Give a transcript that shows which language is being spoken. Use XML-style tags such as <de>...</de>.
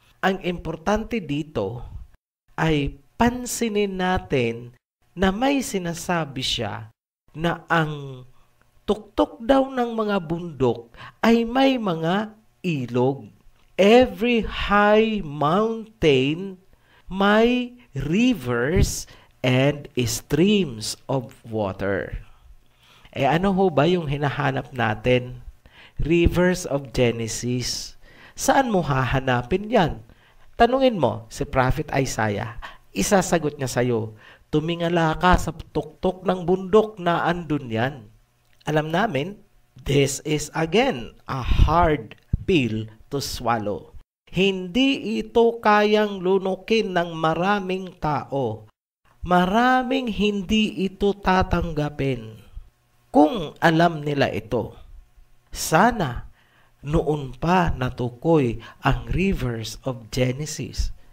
<tl>Ang importante dito ay pansinin natin na may sinasabi siya na ang tuktok daw ng mga bundok ay may mga ilog.</tl> <en>Every high mountain may rivers and streams of water.</en> <tl>Ano ho ba yung hinahanap natin?</tl> <en>Rivers of Genesis.</en> <tl>Saan mo hahanapin yan? Tanungin mo si Prophet Isaiah. Isasagot niya sa'yo, tumingala ka sa tuktok ng bundok na andun yan. Alam namin,</tl> <en>this is again a hard pill to swallow.</en> <tl>Hindi ito kayang lunukin ng maraming tao. Maraming hindi ito tatanggapin. Kung alam nila ito, sana noon pa natukoy ang</tl> <en>rivers of Genesis.</en>